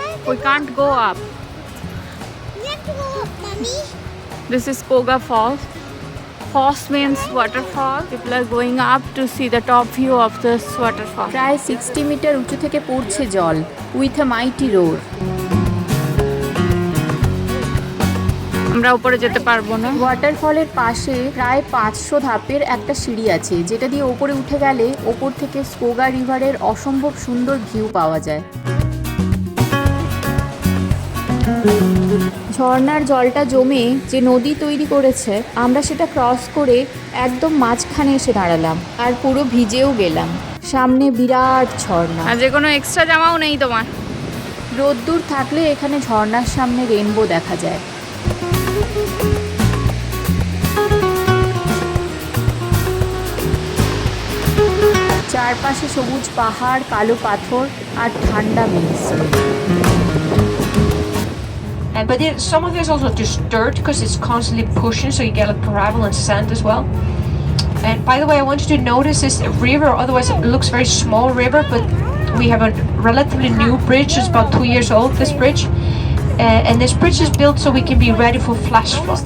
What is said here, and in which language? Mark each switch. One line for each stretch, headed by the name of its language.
English: We can't go up. Let's go, Mommy. This is Skogafoss. Foss means waterfall. People are going up to see the top view of this waterfall.
Bangla: প্রায় 60 metre উঁচু থেকে পড়ছে জল
English: With a mighty roar.
Bangla: আমরা উপরে যেতে পারবো না। ওয়াটারফলের পাশে প্রায় 500 ধাপের একটা সিঁড়ি আছে, যেটা দিয়ে ওপরে উঠে গেলে ওপর থেকে স্কোগা রিভারের অসম্ভব সুন্দর ভিউ পাওয়া যায়। ঝর্ণার জলটা জমে যে নদী তৈরি করেছে, আমরা সেটা ক্রস করে একদম মাঝখানে এসে দাঁড়ালাম আর পুরো ভিজেও গেলাম। সামনে বিরাট ঝর্ণা, আর যে কোনো এক্সট্রা জামাও নেই তোমার। রোদ্দুর থাকলে এখানে ঝর্ণার সামনে রেনবো দেখা যায়। চারপাশে সবুজ পাহাড়, কালো পাথর আর ঠান্ডা মেঘ।
English: But some of it is also just dirt, because it's constantly pushing, so you get like gravel and sand as well. And by the way, I want you to notice this river, otherwise it looks very small river, but we have a relatively new bridge. It's about 2 years old, this bridge. And this bridge is built so we can be ready for flash floods.